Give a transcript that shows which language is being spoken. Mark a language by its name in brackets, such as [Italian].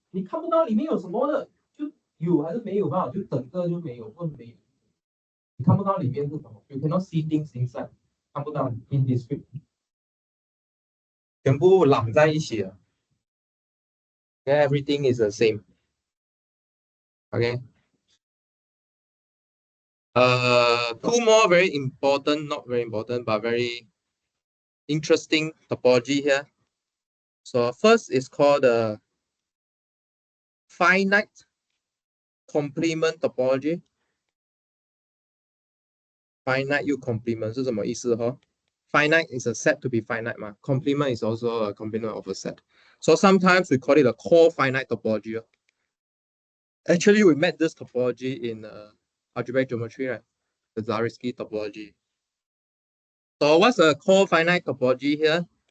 [Chinese] 你看不到里面有什么的，就有还是没有吧？就整个就没有，或没有。你看不到里面是什么 ？ [English] You cannot see things inside， [Chinese] 看不到 indiscrete， 全部揽在一起了。 [English] Okay, everything is the same. Okay. Two more very important, not very important, but very interesting topology here. So first is called the finite complement topology. [Chinese] Finite 又 complement 是什么意思哈？ [English] Finite is a set to be finite 嘛 complement is also a complement of a set. So sometimes we call it a core finite topology. Actually, we met this topology in algebraic geometry, right? The Zariski topology. So what's a core finite topology here?